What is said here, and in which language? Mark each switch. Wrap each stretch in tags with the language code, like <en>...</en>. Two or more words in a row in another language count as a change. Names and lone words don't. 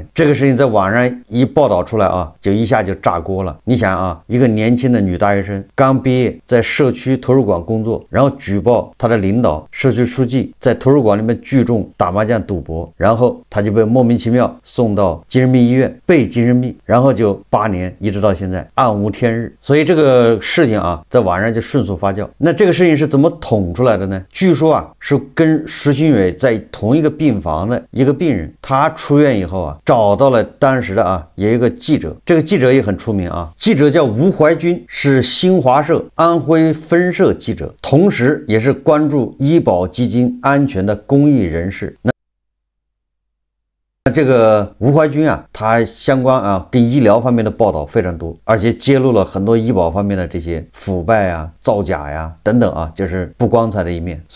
<zh>這個事情在網上一報道出來就一下就炸鍋了。你想一個年輕的女大學生剛畢業，在社區圖書館工作，然後舉報她的領導社區書記在圖書館裡面聚眾打麻將賭博，然後她就被莫名其妙送到精神病醫院被精神病，然後就8年，一直到現在暗无天日。所以这个事情在网上就迅速发酵。那这个事情是怎麼捅出來的呢？據說是跟徐新蕊在同一個病房的一個病人，他出院以後找到了當時的有一個記者，這個記者也很出名記者叫吳懷軍，是新華社安徽分社記者，同時也是關注醫保基金安全的公益人士。這個吳懷軍他相關跟醫療方面的報道非常多，而且揭露了很多醫保方面的這些腐敗造假等等就是不光彩的一面。</zh>